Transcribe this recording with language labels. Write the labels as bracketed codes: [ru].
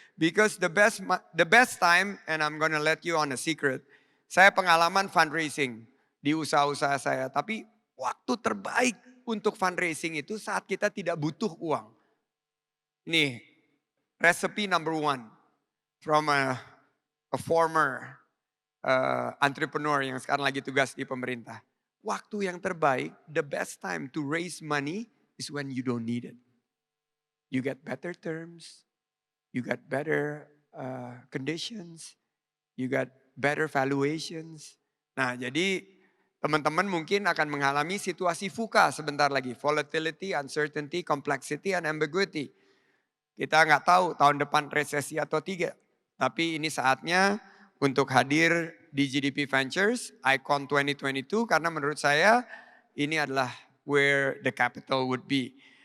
[en] Because the best time, and I'm gonna let you on a secret. [id] Saya pengalaman fundraising di usaha-usaha saya. Tapi waktu terbaik untuk fundraising itu saat kita tidak butuh uang. [en] Nih, recipe number one from a former entrepreneur [id] yang sekarang lagi tugas di pemerintah. Waktu yang terbaik, [en] the best time to raise money is when you don't need it. You get better terms, you get better conditions, you get better valuations. [id] Nah jadi teman-teman mungkin akan mengalami situasi VUCA sebentar lagi. [en] Volatility, uncertainty, complexity, and ambiguity. [id] Kita nggak tahu tahun depan resesi atau tidak. Tapi ini saatnya untuk hadir di GDP Ventures, Icon 2022, karena menurut saya ini adalah [en] where the capital would be.